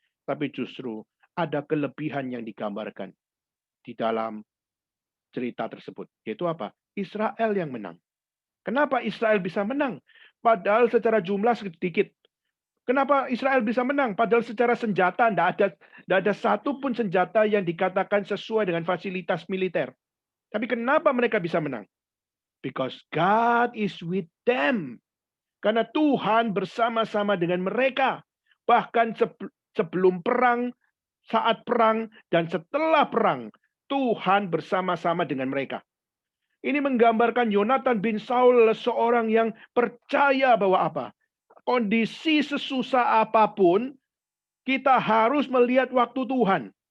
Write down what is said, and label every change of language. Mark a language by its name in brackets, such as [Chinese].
[Indonesian] Tapi justru ada kelebihan yang digambarkan di dalam cerita tersebut. Yaitu apa? Israel yang menang. Kenapa Israel bisa menang? Padahal secara jumlah sedikit. Kenapa Israel bisa menang? Padahal secara senjata tidak ada satu pun senjata yang dikatakan sesuai dengan fasilitas militer. Tapi kenapa mereka bisa menang? [English] Because God is with them. [Indonesian] Karena Tuhan bersama-sama dengan mereka. Bahkan sebelum perang, saat perang, dan setelah perang, Tuhan bersama-sama dengan mereka. Ini menggambarkan Jonathan bin Saul seorang yang percaya bahwa apa? Kondisi sesusah apapun, kita harus melihat waktu Tuhan.